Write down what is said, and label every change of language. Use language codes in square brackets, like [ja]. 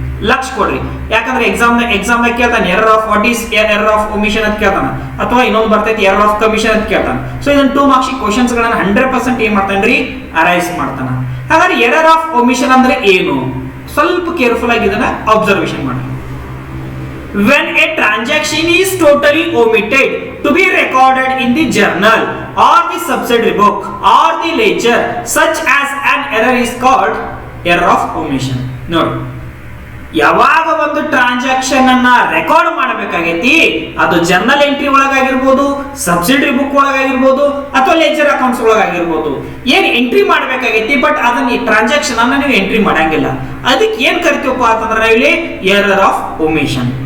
[kn] ಲಕ್ಷ ಕೊಡ್ರಿ, ಯಾಕಂದ್ರೆ ಎಕ್ಸಾಮ್ ಕೇಳ್ತಾನೆ error of what is error of omission ಅಂತ ಕೇಳ್ತಾನ, ಅಥವಾ ಇನ್ನೊಂದು ಬರ್ತೈತಿ ಎರರ್ ಆಫ್ ಕಮಿಷನ್ ಅಂತ ಕೇಳ್ತಾನ. ಸೊ ಇದನ್ನ 2 ಮಾರ್ಕ್ಸ್ ಕ್ವಶನ್ಸ್ ಗಳನ್ನ 100% ಏನ್ ಮಾಡ್ತಾನ್ರಿ ಅರೈಸ್ ಮಾಡ್ತಾನ. ಹಾಗಾದ್ರೆ ಎರರ್ ಆಫ್ ಒಮಿಷನ್ ಅಂದ್ರೆ ಏನು, ಸ್ವಲ್ಪ ಕೇರ್ಫುಲ್ ಆಗಿ ಇದನ್ನ ಅಬ್ಸರ್ವೇಷನ್ ಮಾಡಿ. [en] When a transaction is totally omitted to be recorded in the journal or the subsidiary book or the ledger, such as an error is called error of omission. [kn] ನೋಡಿ, ಯಾವಾಗ ಒಂದು transaction ಅನ್ನ record ಮಾಡಬೇಕಾಗೈತಿ, ಅದು journal entry ಒಳಗಾಗಿರ್ಬೋದು, subsidiary book ಒಳಗಾಗಿರ್ಬೋದು, ಅಥವಾ leisure accounts ಒಳಗಾಗಿರ್ಬೋದು, ಏನ್ entry ಮಾಡಬೇಕಾಗೈತಿ, but ಅದನ್ನ ಈ transaction ಅನ್ನ ನೀವು ಎಂಟ್ರಿ ಮಾಡಂಗಿಲ್ಲ. ಅದಕ್ಕೆ ಏನ್ ಕರಿತೀವಪ್ಪ ಅಂತಂದ್ರೆ ನಾವಿಲ್ಲಿ ಎರರ್ ಆಫ್ ಒಮಿಷನ್.